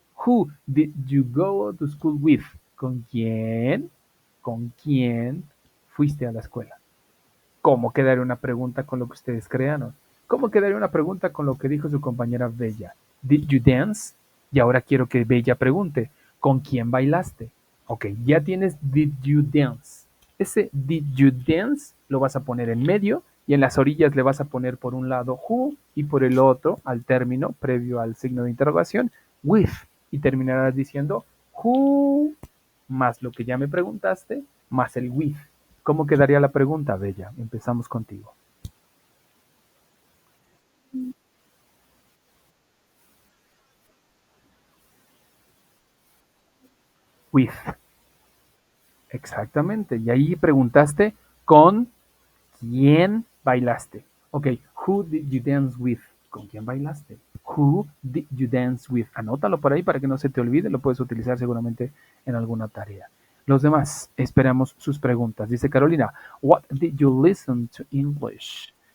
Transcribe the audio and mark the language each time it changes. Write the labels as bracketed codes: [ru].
[en] Who did you go to school with? [es] ¿Con quién? ¿Con quién fuiste a la escuela? ¿Cómo quedaría una pregunta con lo que ustedes crearon? ¿Cómo quedaría una pregunta con lo que dijo su compañera Bella? [en] ¿Did you dance? [es] Y ahora quiero que Bella pregunte, ¿con quién bailaste? Ok, ya tienes [en] did you dance. [es] Ese [en] did you dance [es] lo vas a poner en medio y en las orillas le vas a poner por un lado who y por el otro, al término, previo al signo de interrogación, with. Y terminarás diciendo who más lo que ya me preguntaste, más el with. ¿Cómo quedaría la pregunta, Bella? Empezamos contigo. with. Exactamente. Y ahí preguntaste con quién bailaste. [en] Ok, who did you dance with? [es] ¿Con quién bailaste? [en] Who did you dance with? [es] Anótalo por ahí para que no se te olvide. Lo puedes utilizar seguramente en alguna tarea. Los demás, esperamos sus preguntas. [en] Dice Carolina, what did you listen to English?